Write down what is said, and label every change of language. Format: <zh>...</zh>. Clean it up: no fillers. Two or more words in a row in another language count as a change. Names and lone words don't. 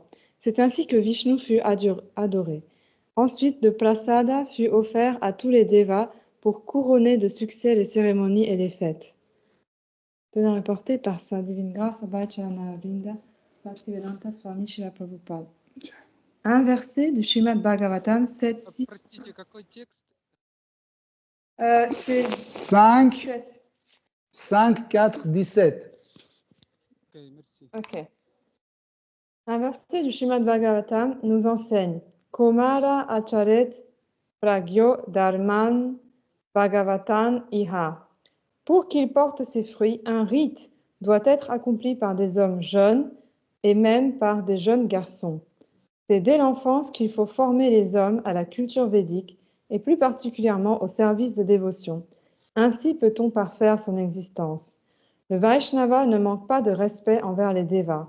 <fr>C'est ainsi que Vishnu fut adoré. Ensuite, de prasada fut offert à tous les devas pour couronner de succès les cérémonies et les fêtes. Tenant reporté par sa divine grâce, Abhay Charanaravinda, Bhaktivedanta Swami Srila Prabhupada. Un verset du Srimad Bhagavatam 7.6.</fr> <ru>Простите, какой текст?</ru> <fr>C'est 5, 7. 5, 4, 17. Ok, merci. Ok. Un verset du Srimad Bhagavatam nous enseigne</fr> <sa>कौमार आचरेत् प्राज्ञो धर्मान् भागवतान् इह.</sa> <fr>Pour qu'il porte ses fruits, un rite doit être accompli par des hommes jeunes et même par des jeunes garçons. C'est dès l'enfance qu'il faut former les hommes à la culture védique et plus particulièrement au service de dévotion. Ainsi peut-on parfaire son existence. Le Vaishnava ne manque pas de respect envers les devas.</fr>